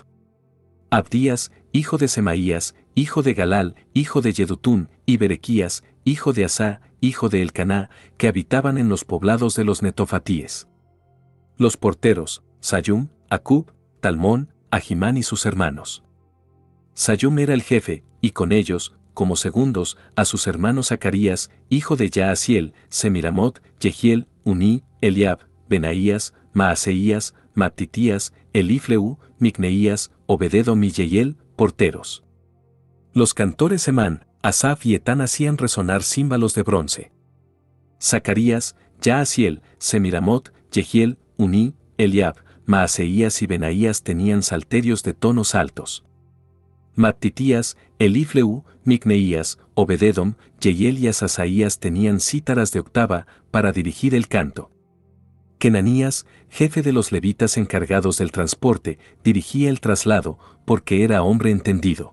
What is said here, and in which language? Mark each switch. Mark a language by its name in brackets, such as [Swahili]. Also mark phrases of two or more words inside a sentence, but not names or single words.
[Spanish] Abdías, hijo de Semaías, hijo de Galal, hijo de Yedutún, y Berequías, hijo de Asá, hijo de Elcaná, que habitaban en los poblados de los netofatíes. Los porteros, Sayum, Acub, Talmón, Ahimán y sus hermanos. Sayum era el jefe, y con ellos, como segundos, a sus hermanos Zacarías, hijo de Yaasiel, Semiramot, Jehiel, Uní, Eliab, Benaías, Maaseías, Mattitías, Elifleu, Micneías, Obededom y Yeiel, porteros. Los cantores Emán, Asaf y Etán hacían resonar címbalos de bronce. Zacarías, Yaasiel, Semiramot, Jehiel, Uní, Eliab, Maaseías y Benaías tenían salterios de tonos altos. Mattitías, Elifleu, Micneías, Obededom, Yeiel y Asasaías tenían cítaras de octava para dirigir el canto. Kenanías, jefe de los levitas encargados del transporte, dirigía el traslado, porque era hombre entendido.